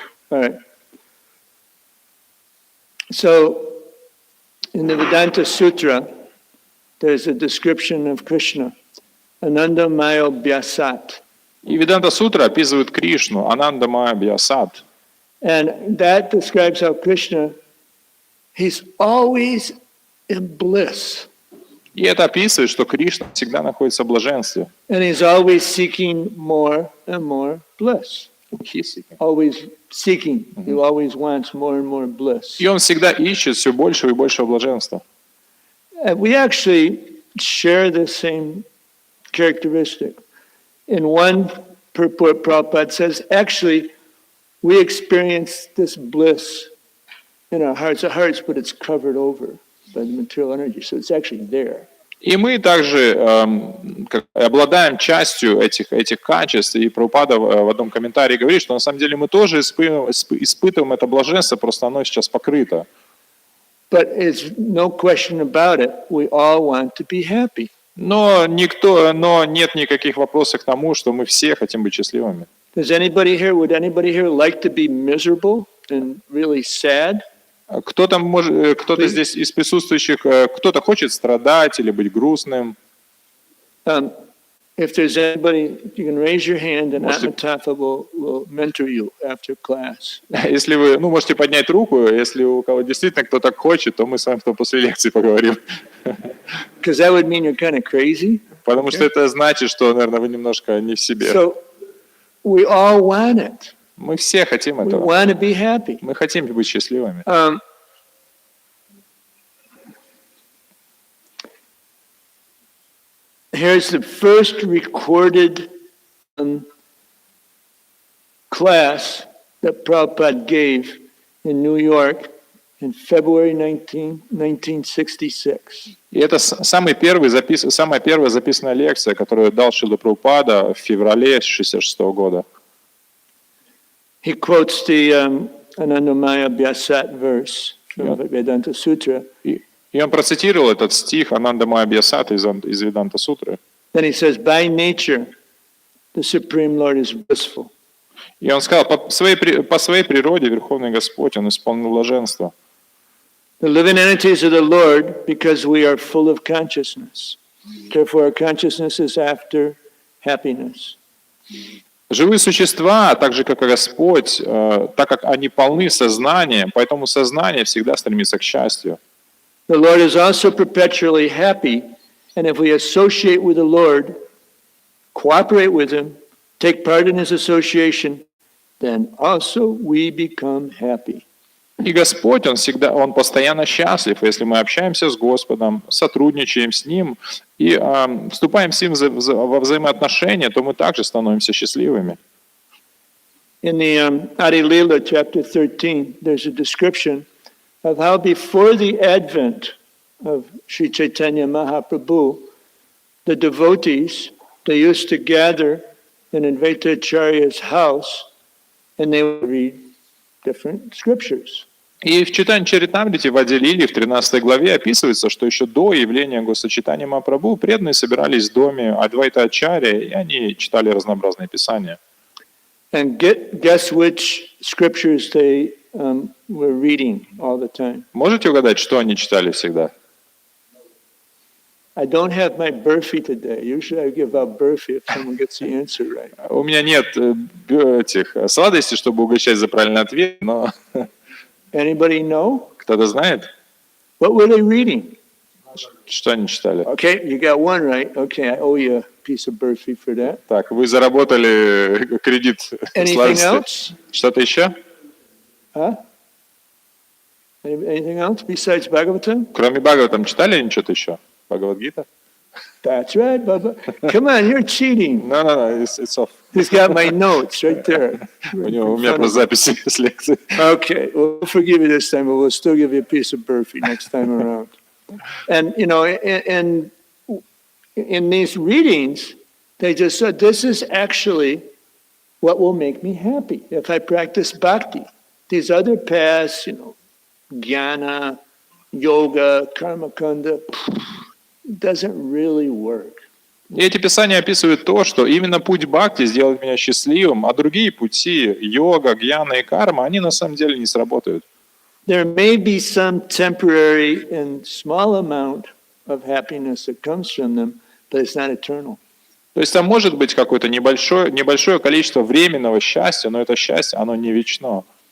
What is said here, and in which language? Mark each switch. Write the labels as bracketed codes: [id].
[en] All right. So, in the Vedanta Sutra, there's a description of Krishna, Ananda Maya Bhyasat. [ru] И Веданта Сутра описывает Кришну, Ананда Майя Бьясат. [en] And that describes how Krishna, he's always in bliss. [ru] И это описывает, что Кришна всегда находится в блаженстве. [en] And he's always seeking more and more bliss. Always seeking. He always wants more and more bliss. [ru] И он всегда ищет все большего и большего блаженства. [en] We actually share the same characteristic. In one purport, Prabhupada says, actually, we experience this bliss in our hearts, but it's covered over by the material energy, so it's actually there. [ru] И мы также обладаем частью этих качеств, и Прабхупада в одном комментарии говорит, что на самом деле мы тоже испытываем это блаженство, просто оно сейчас покрыто. [en] But it's no question about it, we all want to be happy. [ru] Но нет никаких вопросов к тому, что мы все хотим быть счастливыми. [en] Would anybody here like to be miserable and really sad? [ru] Кто-то здесь из присутствующих, кто-то хочет страдать или быть грустным. [en] If there's anybody, you can raise your hand and Atma will mentor you after class. [ru] Если вы, можете поднять руку, если у кого действительно кто-то хочет, то мы с вами после лекции поговорим. [en] Because that would mean you're kind of crazy. [ru] Потому что это значит, что, наверное, вы немножко не в себе. [en] So we all want it. [ru] Мы все хотим [en] We [ru] этого. [en] want to be happy. [ru] Мы хотим быть счастливыми. [en] Here's the first recorded class that Prabhupada gave in New York in February 1966. [ru] И это самая первая записанная лекция, которую дал Шрила Прабхупада в феврале 1966 года. [en] He quotes the Anandamaya Vyasat verse from Vedanta Sutra. [ru] И он процитировал этот стих Ананда Майя Бьясата из Веданта Сутры. [en] Then he says, by nature, the Supreme Lord is blissful. [ru] И он сказал, по своей природе Верховный Господь, Он исполнил блаженство. [en] The living entities of the Lord, because we are full of consciousness. Therefore, our consciousness is after happiness. [ru] Живые существа, так же как и Господь, так как они полны сознанием, поэтому сознание всегда стремится к счастью. [en] The Lord is also perpetually happy, and if we associate with the Lord, cooperate with Him, take part in His association, then also we become happy. [ru] И Господь, Он постоянно счастлив. Если мы общаемся с Господом, сотрудничаем с Ним и вступаем с Ним во взаимоотношения, то мы также становимся счастливыми. [en] In the Adi Lila, chapter 13, there's a description of how before the advent of Sri Chaitanya Mahaprabhu, the devotees, they used to gather in Advaitacharya's house and they would read different scriptures. [ru] И в Чайтанья Чаритамрите в Ади Лиле в 13 главе описывается, что еще до явления Госачитания Махапрабху преданные собирались в доме Адвайта Ачарьи, и они читали разнообразные писания. [en] And guess which scriptures they were reading all the time. [ru] Можете угадать, что они читали всегда? [en] I don't have my Burfi today. Usually I give out Burfi if someone gets the answer right. [ru] У меня нет этих сладостей, чтобы угощать за правильный ответ, но [en] Anybody know? [ru] кто-то знает, [en] What were they reading? [ru] что они читали? [en] Okay, you got one right. Okay, I owe you a piece of Burfi for that. [ru] Так, вы заработали кредит [en] Anything [ru] сладости. [en] else? [ru] Что-то еще? [en] Huh? Anything else besides Bhagavatam? [ru] Кроме Бхагаватам читали они что-то еще? Бхагавад-гита? [en] That's right, Baba. Come on, you're cheating. No, it's off. He's got my notes right there. [ru] У меня просто записи с лекции. [en] Okay, we'll forgive you this time, but we'll still give you a piece of Burfi next time around. And, you know, in these readings, they just said, this is actually what will make me happy if I practice bhakti. These other paths, you know, jnana, yoga, karma kanda, doesn't really work. [ru] И эти писания описывают то, что именно путь бхакти сделает меня счастливым, а другие пути, йога, гьяна и карма, они на самом деле не сработают. [en] There may be some temporary and small amount of happiness that comes from them, but it's not eternal. [ru] То есть там может быть какое-то небольшое количество временного счастья, но это счастье, оно не вечно.